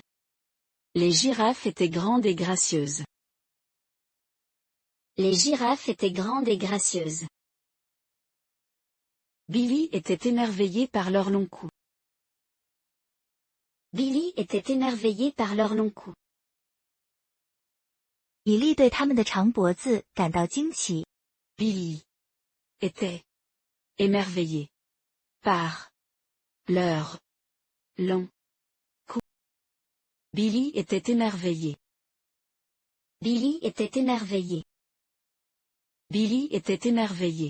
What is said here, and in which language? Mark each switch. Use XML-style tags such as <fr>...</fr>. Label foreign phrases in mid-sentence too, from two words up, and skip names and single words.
<fr>Les girafes étaient grandes et gracieuses. Les girafes étaient grandes et gracieuses. Billy était émerveillé par leur long cou. Billy était émerveillé par leur long cou.</fr> <zh>比利对他们的长脖子感到惊奇。</zh> <fr>Billy était émerveillé par leur long cou. Billy était émerveillé. Billy était émerveillé. Billy était émerveillé.</fr>